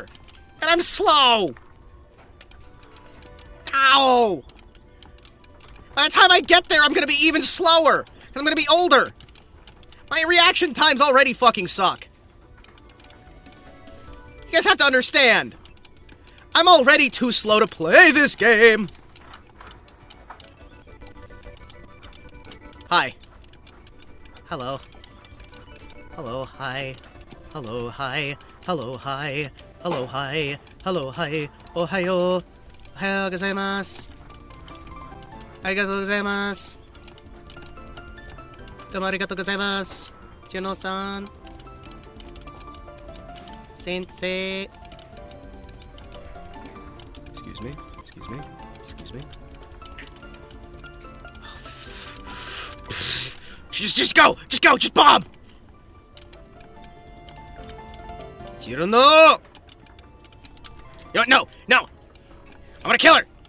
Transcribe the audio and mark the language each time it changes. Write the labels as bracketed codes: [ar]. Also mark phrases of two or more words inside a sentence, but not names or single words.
[en] And I'm slow! Ow! By the time I get there, I'm gonna be even slower! Because I'm gonna be older! My reaction times already fucking suck. You guys have to understand. I'm already too slow to play this game! Hi. Hello. Hello, hi. Hello, hi. Hello, hi. Hello, hi. Hello, hi. Ohayo. [ja] おはようございます。ありがとうございます. どうもありがとうございます. [en] Juno-san. Sensei. Excuse me. Excuse me. Excuse me. Just go! Just go! Just bomb! You don't know! You don't know! No! I'm gonna kill her!